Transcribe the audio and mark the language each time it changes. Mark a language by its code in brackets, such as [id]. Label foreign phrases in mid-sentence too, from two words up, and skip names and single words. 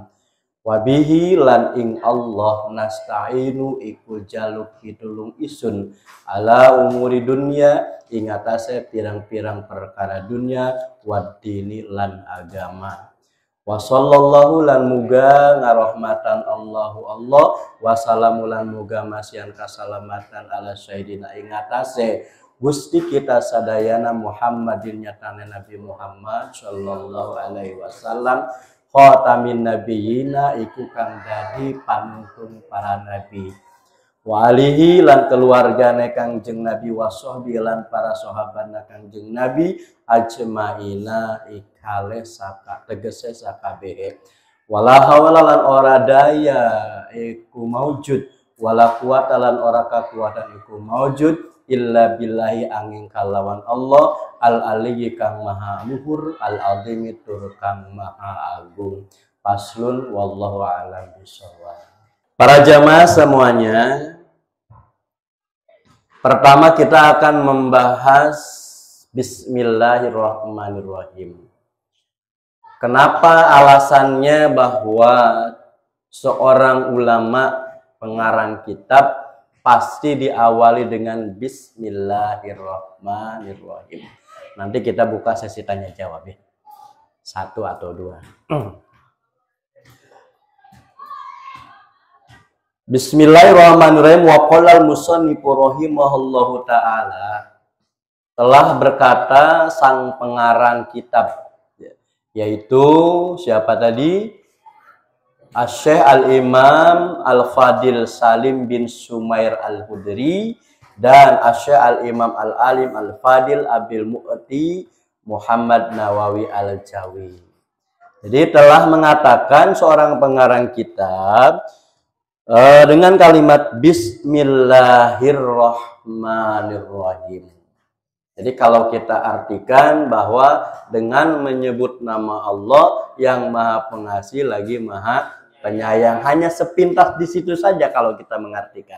[jv] Wabihi lan ing Allah nasta'inu iku jaluk pitulung isun [ar] على أمور الدنيا [jv] ing atase pirang-pirang perkara dunya waddini lan agama. [ar] وصلى الله [jv] lan muga ngarahmatan Allahu Allah [ar] والسلام [jv] lan muga masian kasalamatan [ar] على سيدنا [jv] ing atase Gusti kita sadayana Muhammadin nyatane Nabi Muhammad [ar] صلى الله عليه وسلم خاتم النبيين [jv] iku kang dadi panuntun para nabi. [ar] وآله [jv] lan keluargane Kangjeng Nabi [ar] وصحبه [jv] lan para sahabatna Kangjeng Nabi ajmaina ikale saka tegese sakabehe. [ar] ولا حول [jv] lan ora daya iku maujud [ar] ولا قوة [jv] lan ora kakuatan iku maujud [ar] إلا بالله [jv] angin kalawan Allah al-aliyyi kang maha luhur al-azimi tur kang maha agung. [ar] فصل والله أعلم بالصواب. [id] Para jamaah semuanya, pertama kita akan membahas Bismillahirrahmanirrahim. Kenapa alasannya bahwa seorang ulama pengarang kitab pasti diawali dengan Bismillahirrahmanirrahim. Nanti kita buka sesi tanya jawab ya. 1 atau 2. Bismillahirrahmanirrahim. [ar] وقال المصنف رحمه الله تعالى. [id] Telah berkata sang pengarang kitab, yaitu siapa tadi? Asy-Syaikh Al-Imam Al-Fadil Salim bin Sumair Al-Hudri dan Asy-Syaikh Al-Imam Al-Alim Al-Fadil Abil Mu'ti Muhammad Nawawi Al-Jawi. Jadi telah mengatakan seorang pengarang kitab dengan kalimat Bismillahirrahmanirrahim. Jadi kalau kita artikan bahwa dengan menyebut nama Allah yang Maha Pengasih lagi Maha Penyayang, hanya sepintas di situ saja kalau kita mengartikan.